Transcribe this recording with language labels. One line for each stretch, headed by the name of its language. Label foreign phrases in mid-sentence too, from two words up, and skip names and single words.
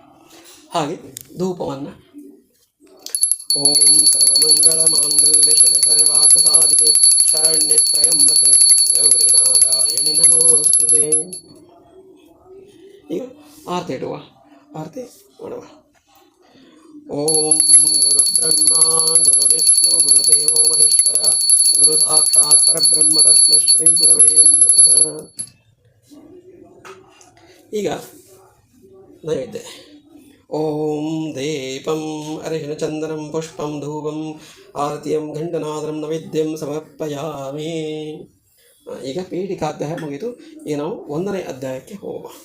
Kannada: ಹಾಗೆ ಧೂಪವನ್ನು
Sanskrit: ಓಂ ಸರ್ವಮಂಗಳ ಮಾಂಗಲ್ಯ ಶಿವೆ ಸರ್ವಾರ್ಥ ಸಾಧಿಕೆ ಶರಣ್ಯ ತ್ರಯಂಬಕೆ ಗೌರಿ ನಾರಾಯಣಿ ನಮೋಸ್ತುತೆ.
Kannada: ಈಗ ಆರತಿ ಇಡುವ, ಆರತಿ ಮಾಡುವ.
Sanskrit: ಓಂ ಗುರು ಬ್ರಹ್ಮ ಗುರು ವಿಷ್ಣು ಗುರುದೇವೋ ಮಹೇಶ್ವರ ಗುರು ಸಾಕ್ಷಾತ್ ಪರಬ್ರಹ್ಮ ತಸ್ಮೈ ಶ್ರೀ ಗುರವೇ ನಮಃ.
Kannada: ಈಗ ನೈವೇದ್ಯ.
Sanskrit: ಓಂ ದೀಪಂ ಅರಿಶಿನ ಚಂದನಂ ಪುಷ್ಪಂ ಧೂಪಂ ಆರತಿಯಂ ಘಂಟನಾದಂ ನೈವೇದ್ಯಂ ಸಮರ್ಪಯಾಮಿ.
Kannada: ಈಗ ಪೀಠಿಕಾಧ್ಯಾಯ ಮುಗಿದು, ಈಗ ನಾವು 1ನೇ ಅಧ್ಯಾಯಕ್ಕೆ ಹೋಗುವ.